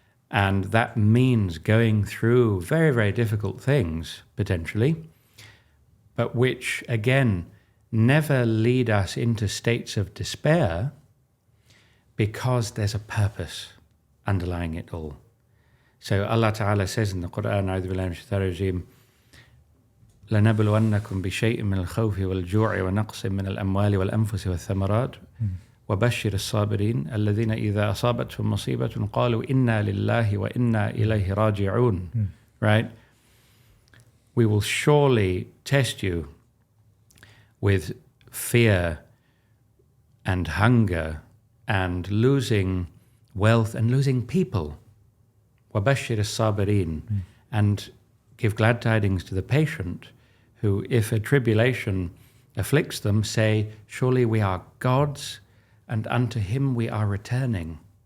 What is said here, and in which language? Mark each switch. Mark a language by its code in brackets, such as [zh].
[en] And that means going through very, very difficult things, potentially, but which, again, never lead us into states of despair, because there's a purpose underlying it all. So Allah Ta'ala says in the Quran, [ar] أعوذ بالله من الشيطان الرجيم, لنبلونكم بشيء من الخوف والجوع ونقص من الأموال والأنفس والثمرات وبشر الصابرين الذين إذا أصابتهم مصيبة قالوا إنا لله وإنا إليه راجعون. [en] Right? We will surely test you with fear and hunger and losing wealth and losing people. [ar] وَبَشِّرِ الصَّابِرِينَ. [en] And give glad tidings to the patient who, if a tribulation afflicts them, say, surely we are God's and unto him we are returning.